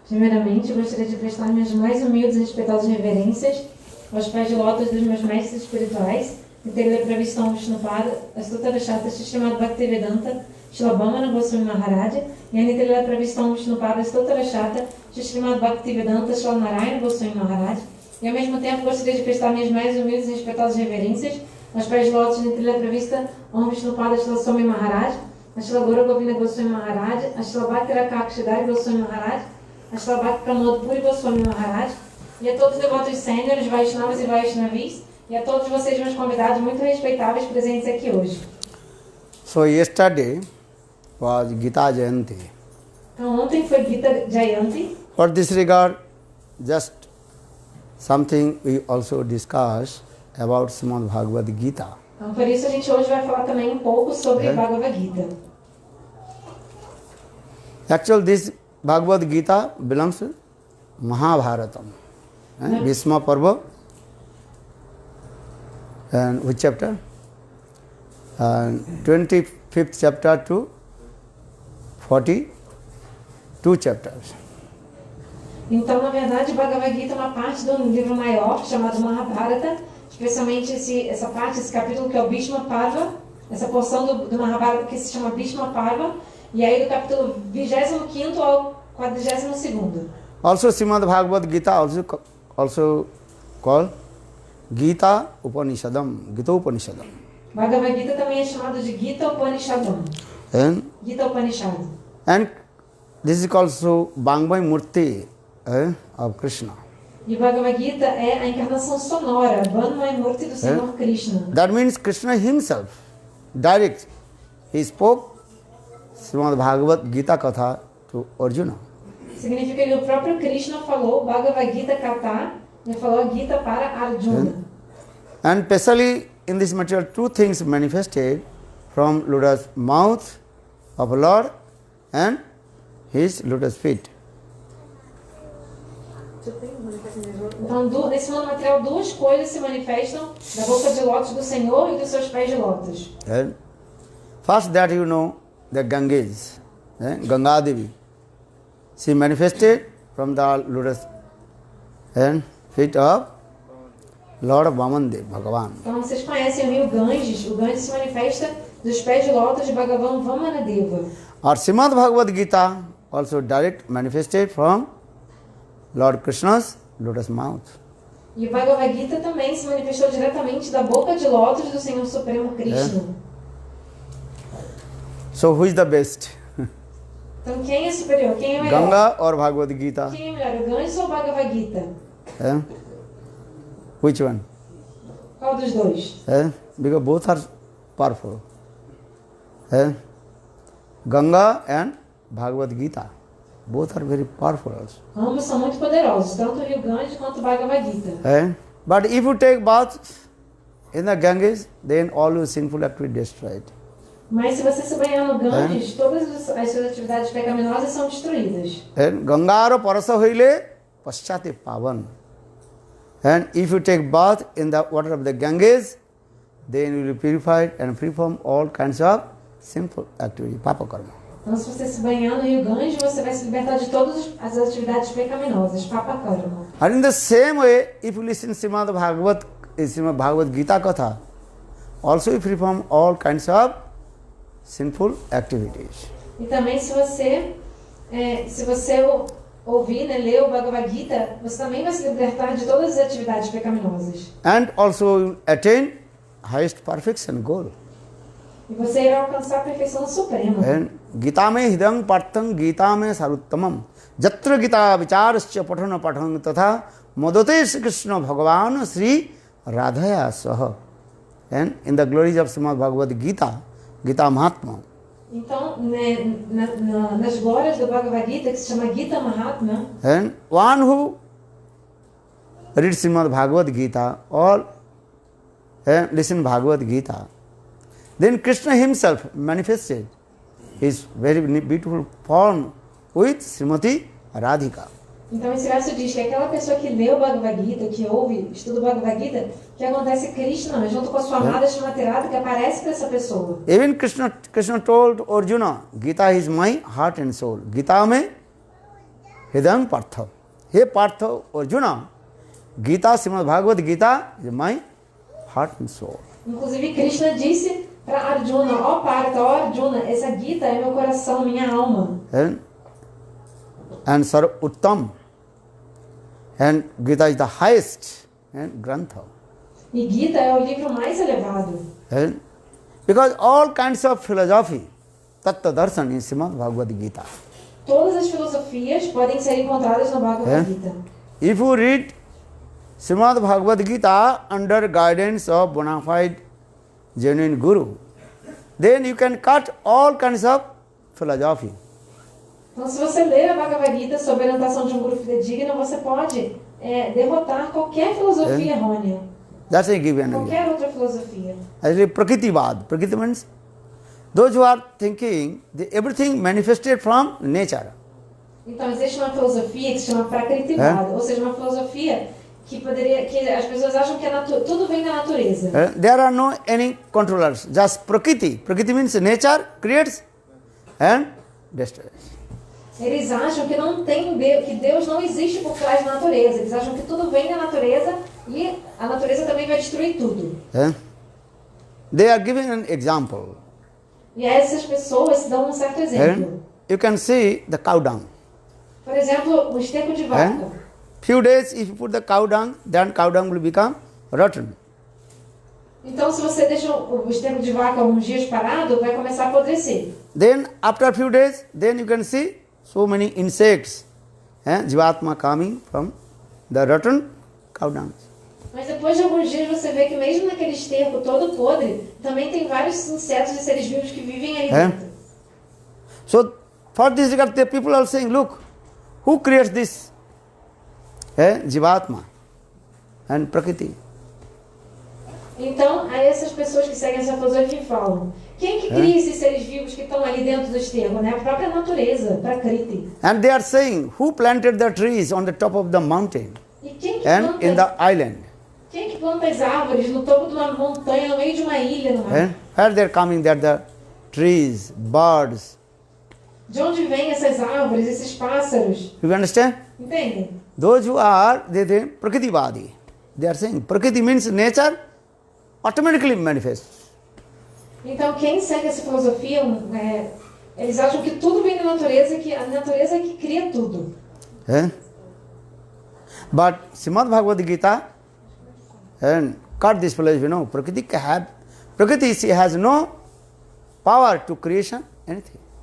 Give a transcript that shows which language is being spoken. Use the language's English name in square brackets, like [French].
[Portuguese] Primeiramente, eu gostaria de prestar minhas mais humildes e respeitosas reverências aos pés de lótus dos meus mestres espirituais, Nitya Pravishtam Vishnupada, Astutara Shata Srimad Bhaktivedanta, Srila Bhamana Goswami Maharaj, e a Nitya Pravishtam Vishnupada, Astutara Shata Srimad Bhaktivedanta, Srila Narayana Goswami Maharaj, e ao mesmo tempo gostaria de prestar minhas mais humildes e respeitosas reverências aos pés de lótus de Nitya Pravishta Om Vishnupada, Srila Swami Maharaj, a Srila Guru Govinda Goswami Maharaj, a Srila Bhakti Rakshidhari Goswami Maharaj, a Srila Bhakti Pramod Puri Goswami Maharaj, e a todos os devotos sêniores, Vaishnavas e Vaishnavis, e a todos vocês, meus convidados muito respeitáveis presentes aqui hoje. [English] So yesterday was Gita Jayanti. [Portuguese] Então ontem foi Gita Jayanti. [English] For this regard, just something we also discuss about Srimad Bhagavad Gita. [Portuguese] Então por isso a gente hoje vai falar também um pouco sobre Bhagavad Gita. [English] Actually, this Bhagavad Gita belongs to Mahabharatam. Bhishma Parva. And which chapter? 25th chapter to 42 chapters. [Portuguese] Então, na verdade, Bhagavad Gita é uma parte do livro maior chamado Mahabharata, especialmente essa parte, esse capítulo que é o Bhishma Parva, essa porção do Mahabharata que se chama Bhishma Parva, e aí do capítulo 25º ao 42º. [English] Also, Srimad Bhagavad Gita also called Gita Upanishadam, Gita Upanishadam. [Portuguese] Bhagavad Gita também é chamado de Gita Upanishadam. [English] Gita Upanishad. And this is also Vangmaya Murti of Krishna. [Portuguese] E Bhagavad Gita é a encarnação sonora, Vangmaya Murti do Senhor Krishna. [English] That means Krishna himself, direct, he spoke Srimad Bhagavad Gita Katha to Arjuna. [Portuguese] Significa que o próprio Krishna falou Bhagavad Gita Katha, ele falou a Gita para Arjuna. [English] And especially in this material, two things manifested from lotus mouth of Lord and his lotus feet. [Portuguese] Então, nesse mundo material, duas coisas se manifestam da boca de lótus do Senhor e dos seus pés de lótus. [English] First that you know, the Ganges, Ganga Devi, she manifested from the lotus and feet of Lord Vamandev, Bhagavan. [Portuguese] Então, vocês conhecem o rio Ganges. O Ganges se manifesta dos pés de lótus de Bhagavan Vamanadeva. [English] Or Srimad Bhagavad Gita also direct manifested from Lord Krishna's lotus mouth. [Portuguese] E o Bhagavad Gita também se manifestou diretamente da boca de lótus do Senhor Supremo Krishna. [English] So who is the best? [Portuguese] Então quem é superior? Quem é melhor? [English] Ganga or Bhagavad Gita? [Portuguese] Quem é melhor, o Ganges ou o Bhagavad Gita? [English] Eh? Which one? [Portuguese] Qual dos dois? [English] Because both are powerful. Ganga and Bhagavad Gita. Both are very powerful also. [Portuguese] Ambos são muito poderosos, tanto o Rio Ganges quanto o Bhagavad Gita. [English] But if you take bath in the Ganges, then all your sinful activity destroyed. [Portuguese] Mas se você se banhar no Ganges, todas as suas atividades pecaminosas são destruídas. [Bangla] Gangaro parasa hoile paschate pavan. [English] And if you take bath in the water of the Ganges, then you will be purified and free from all kinds of sinful activity, papa karma. [Portuguese] Então, se você se banhar no Rio Ganges, você vai se libertar de todas as atividades pecaminosas, papa karma. [English] And in the same way, if you listen Srimad Bhagavad Gita Katha, also you free from all kinds of sinful activities. [Portuguese] E também se você ouvir, né, ler o Bhagavad Gita, você também vai se libertar de todas as atividades pecaminosas. [English] And also you attain highest perfection goal. [Portuguese] E você irá alcançar a perfeição suprema. [Sanskrit] And Gita me hidang partham Gita me saruttamam jatra Gita vicharasya patana pathan tatha madate Sri Krishna Bhagavan Sri Radhaya Saha. [English] And in the glories of Srimad Bhagavad Gita, Gita Mahatma. [Portuguese] Então, né, nas glórias do Bhagavad Gita, que se chama Gita Mahatma, [English] And one who reads Srimad Bhagavad Gita or listen Bhagavad Gita, then Krishna himself manifested his very beautiful form with Srimati Radhika. [Portuguese] então esse verso diz que aquela pessoa que lê o Bhagavad Gita, que ouve, estuda o Bhagavad Gita, que acontece Krishna, junto com a sua amada Srimati Radhika, aparece para essa pessoa. [English] Even Krishna told Arjuna, Gita is my heart and soul. [Sanskrit] Gita me hidang partha. [English] Hey partha, Arjuna, Gita, Srimad Bhagavad Gita is my heart and soul. [Portuguese] Inclusive Krishna disse para Arjuna, ó Partha, ó Arjuna, essa Gita é meu coração, minha alma. [English] And Sarv Uttam. And Gita is the highest Grantha. [Portuguese] E Gita é o livro mais elevado. [English] Because all kinds of philosophy, Tattva Darshan in Srimad Bhagavad Gita. [Portuguese] Todas as filosofias podem ser encontradas no Bhagavad Gita. [English] If you read Srimad Bhagavad Gita under guidance of bona fide genuine Guru, then you can cut all kinds of philosophy. [Portuguese] Então, se você ler a Bhagavad Gita sob a orientação de um guru fidedigno, você pode derrotar qualquer filosofia errônea. [English] That's a given. [Portuguese] Qualquer outra filosofia. [English] Actually, Prakritivad. Prakriti means those who are thinking that everything manifested from nature. [Portuguese] Então, existe uma filosofia que se chama Prakritivada, ou seja, uma filosofia que as pessoas acham que tudo vem da natureza. [English] There are no any controllers, just Prakriti. Prakriti means nature creates and destroys. [Portuguese] Eles acham que não tem Deus, que Deus não existe por trás da natureza. Eles acham que tudo vem da natureza e a natureza também vai destruir tudo. [English] They are giving an example. [Portuguese] E essas pessoas dão um certo exemplo. [English] You can see the cow dung. [Portuguese] Por exemplo, o esterco de vaca. [English] Few days, if you put the cow dung, then cow dung will become rotten. [Portuguese] Então, se você deixa o esterco de vaca alguns dias parado, vai começar a apodrecer. [English] Then, after a few days, then you can see so many insects, Jivatma coming from the rotten cow dung. [Portuguese] Mas depois de alguns dias você vê que mesmo naquele esterco todo podre, também tem vários insetos e seres vivos que vivem ali dentro. [English] So, for this regard, the people are saying, look, who creates this? Jivatma and Prakriti. [Portuguese] Então, aí essas pessoas que seguem essa filosofia falam, quem que cria esses seres vivos que estão ali dentro do esterco? Né? A própria natureza, Prakriti. [English] And they are saying, who planted the trees on the top of the mountain [Portuguese] E quem que [English] and in the island? [Portuguese] Quem que planta as árvores no topo de uma montanha, no meio de uma ilha no mar? [English] Where they are coming, that the trees, birds. [Portuguese] De onde vêm essas árvores, esses pássaros? [English] You understand? [Portuguese] Entendem? [English] Those who are, they think, Prakriti-vadi. They are saying, Prakriti means nature automatically manifests. [Portuguese] Então, quem segue essa filosofia, eles acham que tudo vem da natureza, que a natureza é que cria tudo. [English] But Srimad Bhagavad Gita cut this philosophy. No, Prakriti has no power to creation anything.